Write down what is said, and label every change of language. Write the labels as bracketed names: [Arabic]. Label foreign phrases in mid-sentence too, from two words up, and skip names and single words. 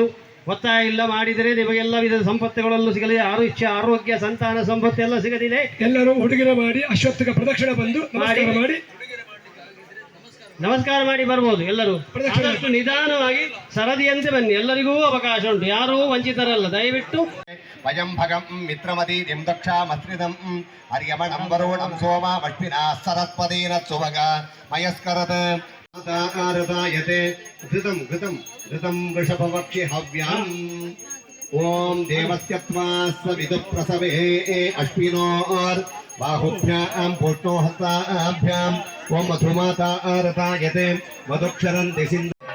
[Kannada] ಒತ್ತಾಯ ಇಲ್ಲ, ಮಾಡಿದರೆ ನಿಮಗೆಲ್ಲ ವಿಧದ ಸಂಪತ್ತುಗಳಲ್ಲೂ ಸಿಗಲಿದೆ. ಆಯುಷ್ಯ, ಆರೋಗ್ಯ, ಸಂತಾನ ಸಂಪತ್ತು ಎಲ್ಲ ಸಿಗಲಿದೆ. ಎಲ್ಲರೂ ಉಡುಗೊರೆ ಮಾಡಿ ಅಶ್ವತ್ಥಕ ಪ್ರದಕ್ಷಿಣೆ ಬಂದು ನಮಸ್ಕಾರ ಮಾಡಿ ಬರ್ಬೋದು. ಎಲ್ಲರೂ ಆದಷ್ಟು ನಿಧಾನವಾಗಿ ಸರದಿಯಂತೆ ಬನ್ನಿ. ಎಲ್ಲರಿಗೂ ಅವಕಾಶ ಉಂಟು, ಯಾರೂ ವಂಚಿತರಲ್ಲ. ದಯವಿಟ್ಟು [Sanskrit] वयं भगं मित्रमतीं दक्षामस्त्रिदं अर्यमणं वरुणं सोमावष्टिना सरस्वतीन सुभगा मयस्करत् आरदायते घृतं घृतं घृतं वृषभवक्षि हव्याम् ॐ देवस्य त्वास्य विदुप्रसवे अश्विनोर् बाहुभ्यां पुष्णो हस्ताभ्यां ॐ मधुमाता आरदायते मधुक्षरन्ति सिन्धु